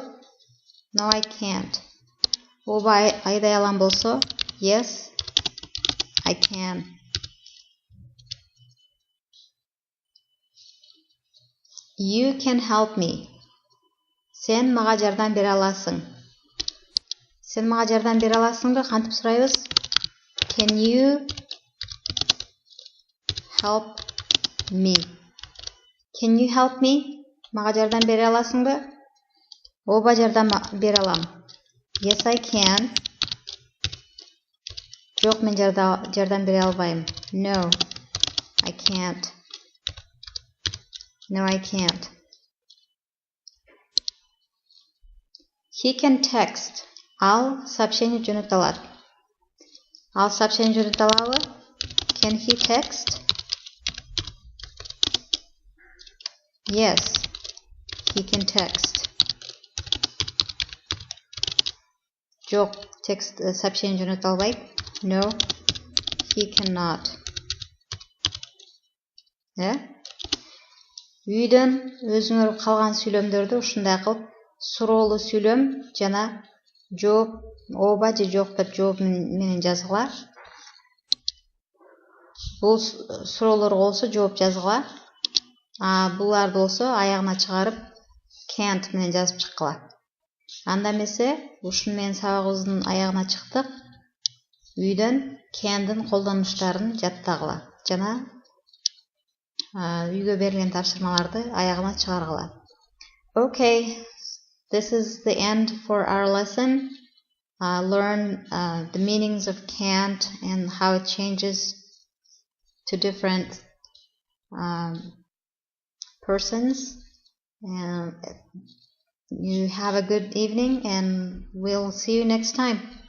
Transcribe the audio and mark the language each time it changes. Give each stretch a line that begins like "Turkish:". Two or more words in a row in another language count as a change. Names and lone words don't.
English: No, I can't.
Kyrgyz: Оба айдай алам болсо,
English: Yes, I can. You can help me.
Kyrgyz: Сен мага жардам бере аласың. Сен мага жардам бере аласыңбы? Кантип сурайбыз?
English: Can you help me? Can you help me?
Kyrgyz: Мага жардам бере аласыңбы? Оба жардам бере алам.
English: Yes, I can.
Kyrgyz: Жок, мен жардам бере албайм.
English: No, I can't. No, I can't. He can text.
Kyrgyz: Ал сообщение жөнөтө алат. Ал сообщение жөнөтө алабы?
English: Can he text? Yes, he can text.
Kyrgyz: Жок, текст сообщение жөнөтө албайт.
English: No, he cannot.
Kyrgyz: Үйдөн өзүңөр калган сүйлөмдөрдү ушундай кылып суроолуу сүйлөм жана жооп, ооба же жок деп жооп менен жазгыла. Бул суроолорго болсо жооп жазгыла. Буларды болсо аягына чыгарып can't менен жазып чыккыла. Анда эмесе ушун менен сабагыбыздын аягына чыктык. Үйдөн can'дин колдонуштарын жаттагыла жана үйгө берилген тапшырмаларды аягына чыгаргыла.
English: Okay, this is the end for our lesson. Learn the meanings of can't and how it changes to different persons. And you have a good evening, and we'll see you next time.